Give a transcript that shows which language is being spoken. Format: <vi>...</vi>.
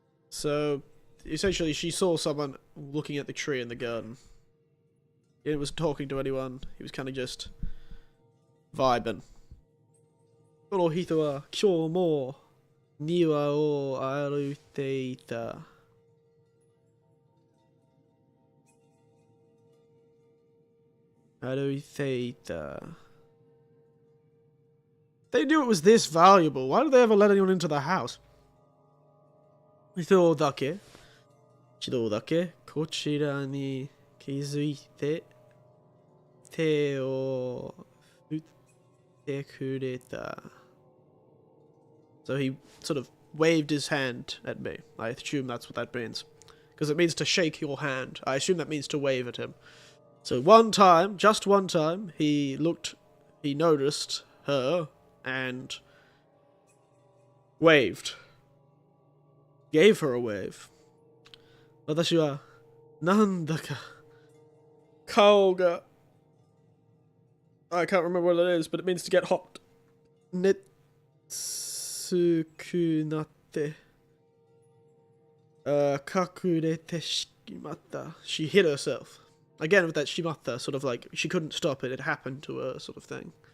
<en>So, essentially, she saw someone looking at the tree in the garden. He wasn't talking to anyone. He was kind of just vibing.</en> <ja>この人は今日も庭を歩いていた。歩いていた。</ja> <en>They knew it was this valuable. Why did they ever let anyone into the house?</en> <ja>人だけこちらに気づいて手を振ってくれた。</ja> <en>So he sort of waved his hand at me. I assume that's what that means. Because it means to shake your hand. I assume that means to wave at him. So one time, just one time, he noticed her and waved. Gave her a wave.</en> <ja>私はなんだか顔が</ja> <en>I can't remember what it is, but it means to get hot.</en> <ja>熱くなって隠れてしまった</ja> <en>She hid herself. Again with that shimatta, sort of like she couldn't stop it, it happened to her sort of thing.</en>